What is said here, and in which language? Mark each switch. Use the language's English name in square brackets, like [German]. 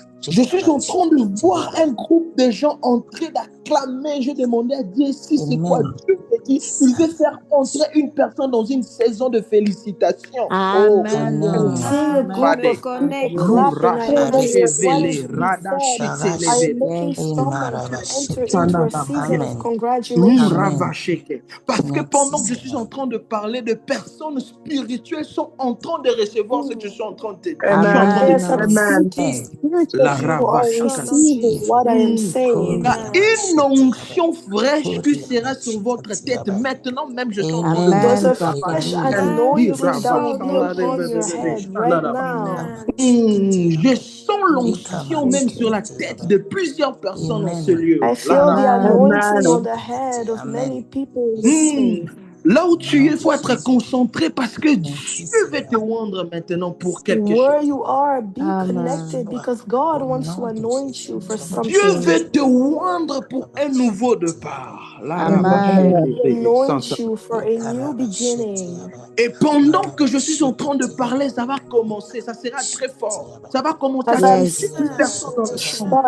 [French] je suis en train de voir un groupe de gens en train d'acclamer. Je demandais à Dieu si c'est quoi. Dieu me Il veut faire entrer une personne dans une saison de félicitations. Amen. Amen. [English] Seeing a group of people clapping, I understand what is being said. I am making someone to enter into a season of congratulations. [French] Parce que pendant que je suis en train de parler, de personnes spirituelles sont en train de recevoir ce que je suis en train de dire. [English] There are some spiritual people are receiving what I am saying. [French] Une onction fraîche qui sera sur votre tête. Maintenant même, je suis en train de dire. [English] There's a fresh anointing that will be upon your head right now. [French] Je sens l'onction même sur la tête de plusieurs personnes en ce lieu. [English] I feel the anointing on the head of many people in this place. [French] Là où tu es, il faut être concentré parce que Dieu veut te rendre maintenant pour quelque chose. [English] Where you are, be connected because God wants to anoint you for something. [French] Dieu veut te rendre pour un nouveau départ. [English] Anoint you for a new beginning. [French] Et pendant que je suis en train de parler, ça va commencer. Ça sera très fort. Ça va commencer à toucher une personne dans le champ.